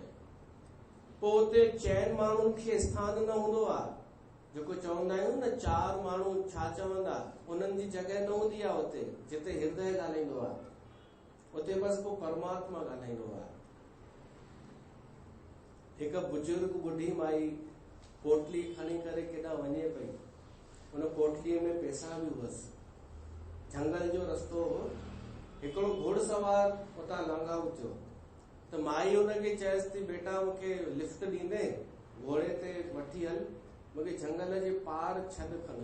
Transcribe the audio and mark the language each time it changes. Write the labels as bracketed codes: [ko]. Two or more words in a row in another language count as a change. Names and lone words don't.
[sd] पोइ उते चइनि माण्हुनि खे स्थान न हूंदो आहे। जेको चवंदा आहियूं न, 4 माण्हू छा चवंदा, उन्हनि जी जॻह न हूंदी आहे उते जिते हृदय ॻाल्हाईंदो आहे। उते बस पोइ परमात्मा ॻाल्हाईंदो आहे। हिकु बुजुर्ग बुढ़ी माई पोटली खणी करे केॾा वञे पई, उन पोटलीअ में पैसा बि हुअसि। जंगल जो रस्तो हो, हिकिड़ो घुड़सवार उतां लांघाऊ थियो त माई हुनखे चयसि थी, बेटा मूंखे लिफ्ट ॾींदे, घोड़े ते वठी हल, मूंखे जंगल जे पार छॾ खणी।